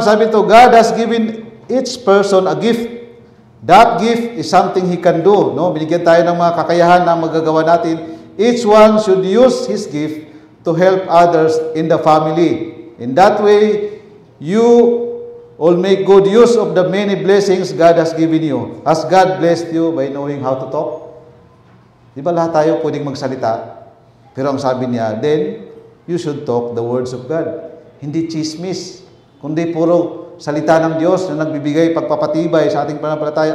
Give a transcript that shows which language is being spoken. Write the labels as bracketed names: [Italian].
[Filipino] Sabi ito, [English] God has given each person a gift. That gift is something He can do. No? [Filipino] Binigyan tayo ng mga kakayahan na magagawa natin. [English] Each one should use his gift to help others in the family. In that way, you all make good use of the many blessings God has given you. Has God blessed you by knowing how to talk? [Filipino] Di ba lahat tayo pwedeng magsalita? Pero ang sabi niya, [English] then, you should talk the words of God. [Filipino] Hindi chismis, kundi puro salita ng Diyos na nagbibigay pagpapatibay sa ating pananampalataya.